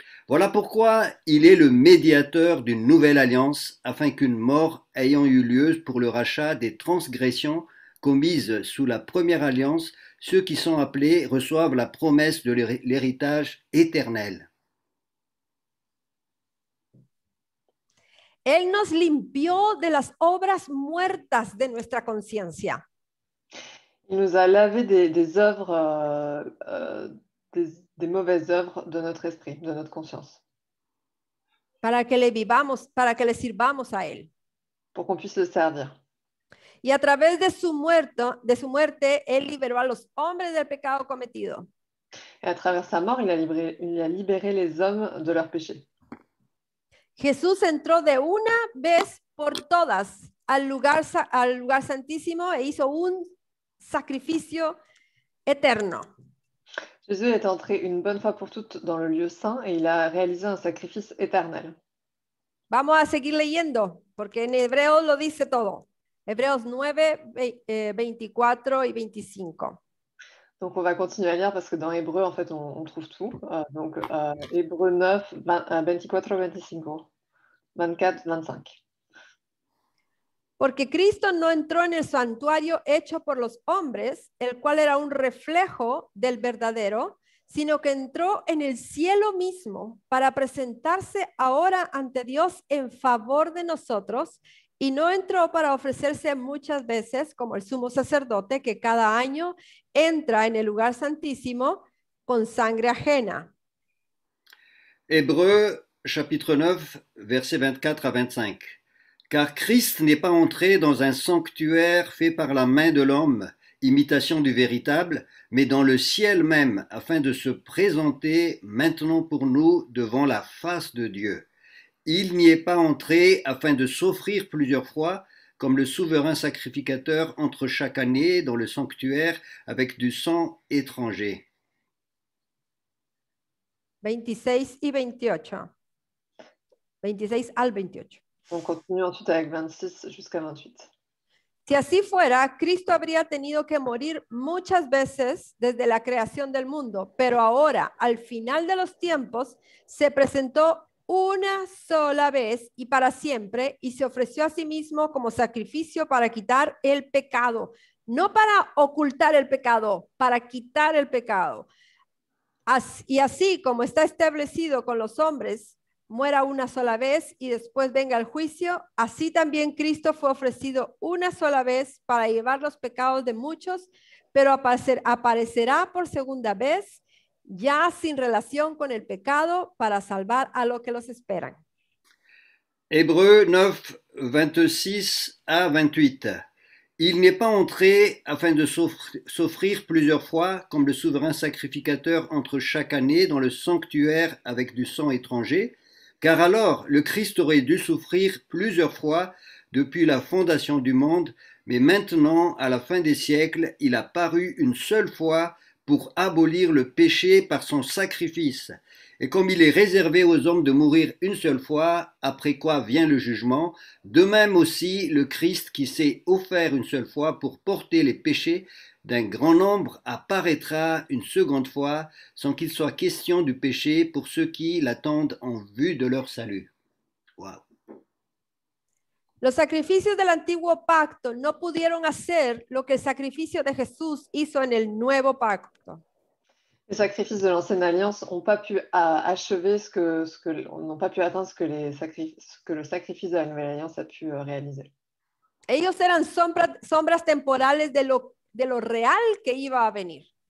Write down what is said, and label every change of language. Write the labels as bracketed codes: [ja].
[fr] Voilà pourquoi il est le médiateur d'une nouvelle alliance, afin qu'une mort ayant eu lieu pour le rachat des transgressions commises sous la première alliance, ceux qui sont appelés reçoivent la promesse de l'héritage éternel. [es] Él nos limpió de las obras muertas de nuestra conciencia. [fr] Il nous a lavé des œuvres, des mauvaises œuvres de notre esprit, de notre conscience. [es] Para que le sirvamos a Él. [fr] Pour qu'on puisse le servir. [es] Y a través de su muerte, Él liberó a los hombres del pecado cometido. [fr] Et à travers sa mort, il a libéré les hommes de leurs péchés. [es] Jesús entró de una vez por todas al lugar santísimo e hizo un sacrificio eterno. [fr] Jésus est entré une bonne fois pour toutes dans le lieu saint et il a réalisé un sacrifice éternel. [es] Vamos a seguir leyendo, porque en Hebreos lo dice todo. Hebreos 9, 24 y 25. [fr] Donc on va continuer à lire parce que dans Hébreu, en fait, on trouve tout. Donc Hébreu 9, 24, 25. 24, 25. [es] Porque Cristo no entró en el santuario hecho por los hombres, el cual era un reflejo del verdadero, sino que entró en el cielo mismo para presentarse ahora ante Dios en favor de nosotros, y no entró para ofrecerse muchas veces como el sumo sacerdote que cada año entra en el lugar santísimo con sangre ajena. [fr] Hébreux chapitre 9, versets 24 à 25. Car Christ n'est pas entré dans un sanctuaire fait par la main de l'homme, imitation du véritable, mais dans le ciel même, afin de se présenter maintenant pour nous devant la face de Dieu. Il n'y est pas entré afin de s'offrir plusieurs fois, comme le souverain sacrificateur entre chaque année dans le sanctuaire avec du sang étranger. [es] 26 y 28. 26 al 28. [fr] On continue ensuite avec 26 jusqu'à 28. [es] Si así fuera, Cristo habría tenido que morir muchas veces desde la creación del mundo, pero ahora, al final de los tiempos, se presentó una sola vez y para siempre y se ofreció a sí mismo como sacrificio para quitar el pecado, no para ocultar el pecado, para quitar el pecado. Y así como está establecido con los hombres, muera una sola vez y después venga el juicio, así también Cristo fue ofrecido una sola vez para llevar los pecados de muchos, pero aparecerá por segunda vez, ya sin relación con el pecado, para salvar a los que los esperan. [fr] Hébreux 9, 26 à 28. Il n'est pas entré afin de s'offrir plusieurs fois comme le souverain sacrificateur entre chaque année dans le sanctuaire avec du sang étranger, car alors le Christ aurait dû souffrir plusieurs fois depuis la fondation du monde, mais maintenant, à la fin des siècles, il a paru une seule fois pour abolir le péché par son sacrifice. Et comme il est réservé aux hommes de mourir une seule fois, après quoi vient le jugement, de même aussi le Christ qui s'est offert une seule fois pour porter les péchés d'un grand nombre apparaîtra une seconde fois sans qu'il soit question du péché pour ceux qui l'attendent en vue de leur salut. Wow. [es] Los sacrificios del antiguo pacto no pudieron hacer lo que el sacrificio de Jesús hizo en el nuevo pacto. [fr] Les sacrifices de l'ancienne alliance n'ont pas pu achever n'ont pas pu atteindre ce que le sacrifice de la nouvelle alliance a pu réaliser. [es] Ellos eran sombras temporales de lo real que iba a venir.